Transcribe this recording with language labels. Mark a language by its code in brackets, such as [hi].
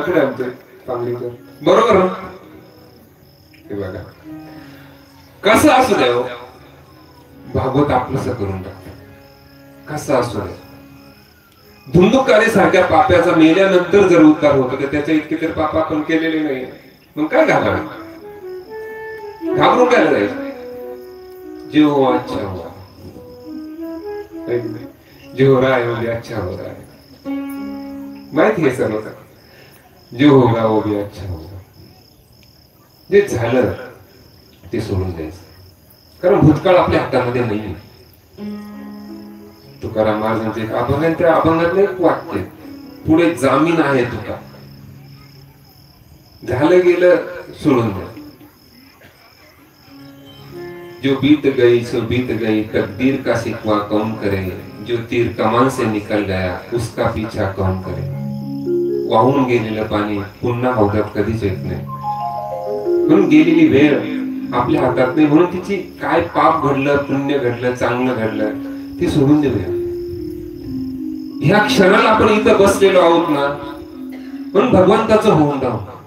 [mr] पुढे आमचं पांगरीकर बरोबर ना? हे बघा, कसं असू द्या भागवत आपलंस करून टाकत, कसं असू द्या। धुंदुकारे सारख्या पाप्याचा मेल्यानंतर जर उद्धार होतो तर त्याच्या इतके तर पाप आपण केलेले नाही, मग काय घाबरायचं? घाबरून काय जायचं? [hi] जो हो अच्छा हुआ, जो हो रहा है वो भी अच्छा हो रहा है, [mr] माहिती आहे सर्व, [hi] जो होगा वो भी अच्छा होगा। [mr] जे झालं ते सोडून द्यायचं, कारण भूतकाळ आपल्या हातामध्ये नाही, तुकाराम महाराजांचे एक अभंग आहे, त्या अभंगातलं एक वाक्य, पुढे जामीन आहे तुका, झालं गेलं सोडून द्या. [hi] जो बीत गई सो बीत गई, तकदीर का शिकवा कौन करे, जो तीर कमान से निकल गया उसका पीछा कौन करे. [mr] वाहून गेलेलं पाणी पुन्हा हौदात कधीच येत नाही, म्हणून गेलेली वेळ आपल्या हातात नाही. म्हणून तिची काय पाप घडलं, पुण्य घडलं, चांगलं घडलं, ती सोडून देऊया. ह्या क्षणाला आपण इथं बसलेलो आहोत ना, म्हणून भगवंताचं होऊन जाऊ.